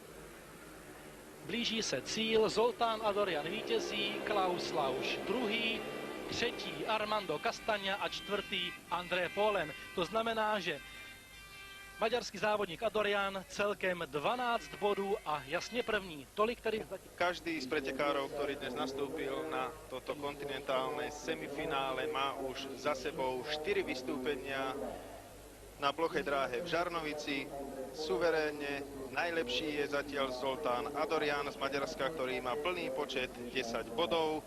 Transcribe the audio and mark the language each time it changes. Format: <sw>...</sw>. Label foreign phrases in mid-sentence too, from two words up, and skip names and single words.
<cs>Blíží se cíl, Zoltán Adorjan vítězí, Klaus Lausch 2., 3. Armando Castagna a 4. André Polen. To znamená, že maďarský závodník Adorjan celkem 12 bodů a jasně první. Tolik tedy</cs> <sk>Každý z pretekárov, ktorý dnes nastúpil na toto kontinentálne semifinále, má už za sebou 4 vystúpenia na plochej dráhe v Žarnovici. Suverénne najlepší je zatiaľ Zoltán Adorjan z Maďarska, ktorý má plný počet 10 bodov.</sk>